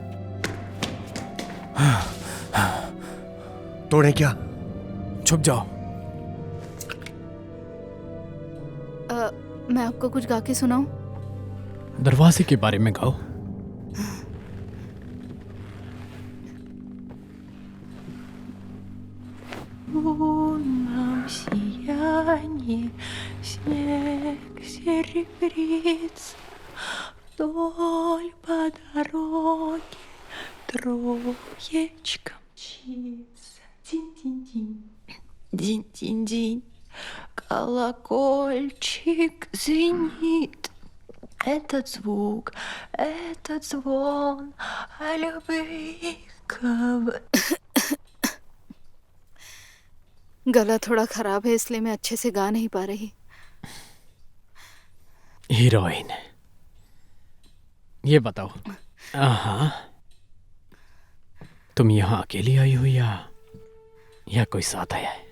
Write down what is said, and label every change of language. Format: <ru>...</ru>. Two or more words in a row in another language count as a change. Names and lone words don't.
<hi>तोड़े क्या? छुप जाओ। मैं आपको कुछ गा के सुनाऊं? दरवाजे के बारे में गाओ।</hi> <ru>лунном сиянии снег серебрится, вдоль по дороге троечка мчится. Динь-динь-динь, динь-динь-динь, колокольчик звенит. Этот звук, этот звон о любви</ru> <hi>गला थोड़ा खराब है, इसलिए मैं अच्छे से गा नहीं पा रही। हीरोइन, ये बताओ, तुम यहाँ अकेली आई हो या कोई साथ आया है?</hi>